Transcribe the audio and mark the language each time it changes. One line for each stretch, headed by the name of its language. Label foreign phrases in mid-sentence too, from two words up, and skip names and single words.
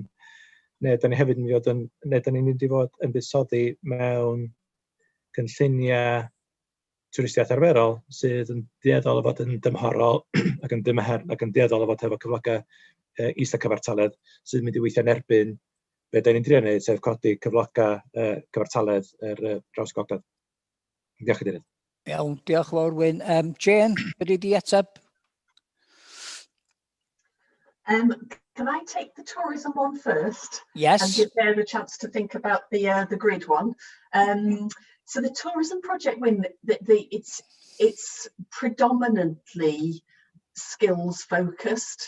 Welsh: Neu ydyn ni hefyd yn mynd i fod yn buddsoddi mewn cynlluniau twristiaeth arferol sydd yn dueddol o fod yn dymhorol ac yn dymher ac yn dueddol o fod efo cyfloga is a cyfartaledd sydd yn mynd i weithio yn erbyn be da ni'n drio wneud, sef codi cyfloga cyfartaledd draws gogledd. Diolch Cadeirydd. Iawn, diolch fawr Wyn. Jane, wedi di ateb?
English: Can I take the tourism one first? Yes. And give them a chance to think about the grid one. So the tourism project, Wyn, it's predominantly skills focused.